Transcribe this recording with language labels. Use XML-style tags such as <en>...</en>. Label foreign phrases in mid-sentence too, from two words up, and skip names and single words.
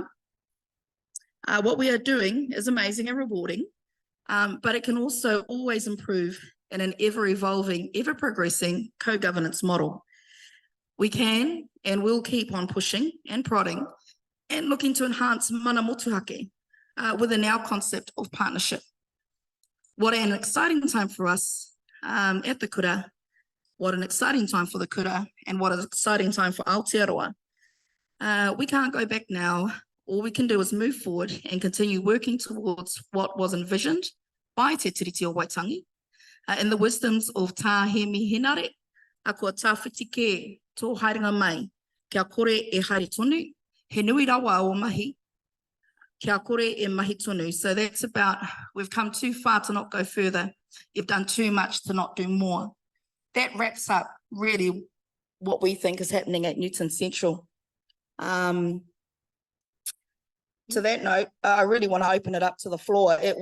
<en>What we are doing is amazing and rewarding, but it can also always improve in an ever-evolving, ever-progressing co-governance model. We can and will keep on pushing and prodding and looking to enhance</en> <mi>mana motuhake</mi> <en>within our concept of partnership. What an exciting time for us at the kura, what an exciting time for the kura, and what an exciting time for Aotearoa. We can't go back now. All we can do is move forward and continue working towards what was envisioned by Te Tiriti o Waitangi in the wisdoms of</en> <mi>tā he mihinare, a kua tāwhiti ke tō haerenga mai, kia kore e haere tonu, he nui rawa o mahi, kia kore e mahi tonu.</mi> <en>So that's about, we've come too far to not go further. You've done too much to not do more. That wraps up really what we think is happening at Newton Central. To that note, I really want to open it up to the floor.</en>